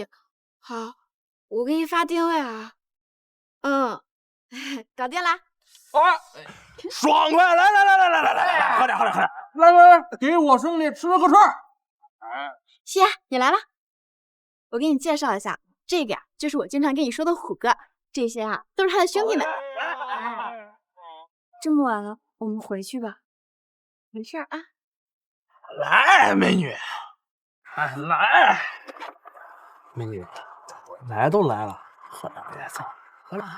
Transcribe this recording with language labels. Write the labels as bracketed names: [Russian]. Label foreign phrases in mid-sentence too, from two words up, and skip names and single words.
[Chinese] 好，我給你發定位啊。搞定啦！爽快！來，喝點。來，給我兄弟吃個串。西兒，你來了。我給你介紹一下，這個呀，就是我經常跟你說的虎哥，這些啊，都是他的兄弟們。這麼晚了，我們回去吧。沒事啊。來，美女，來，美女，來都來了，喝兩杯走，喝了。